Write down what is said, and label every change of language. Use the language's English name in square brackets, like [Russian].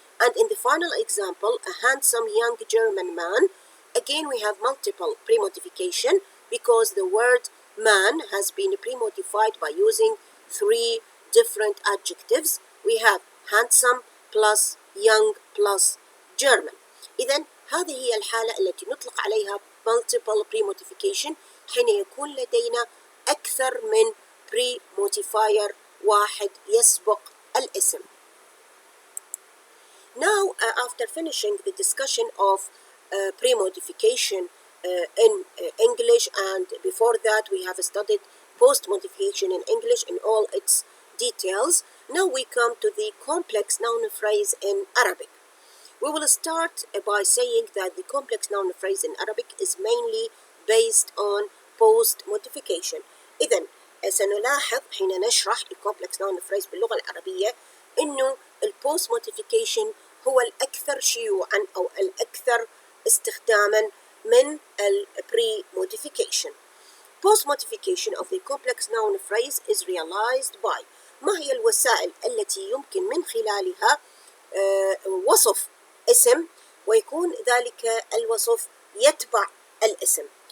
[English] And in the final example, a handsome young German man. Again we have multiple pre-modification because the word man has been pre-modified by using three different adjectives. We have handsome plus young plus German. [Arabic] إذن هذه هي الحالة التي نطلق عليها multiple pre-modification حين يكون لدينا أكثر من pre-modifier واحد يسبق الاسم. [English] Now, after finishing the discussion of pre-modification in English, and before that we have studied post-modification in English in all its details, now we come to the complex noun phrase in Arabic. We will start by saying that the complex noun phrase in Arabic is mainly based on post-modification. [Arabic] إذن سنلاحظ حين نشرح الكومبلكس نون فريز باللغة العربية إنه البوست موديفيكيشن هو الأكثر شيوعا أو الأكثر استخداما من البري موديفيكيشن. [English] Post modification of the complex noun phrase is realized by [Arabic] ما هي الوسائل التي يمكن من خلالها وصف اسم ويكون ذلك الوصف يتبع الاسم.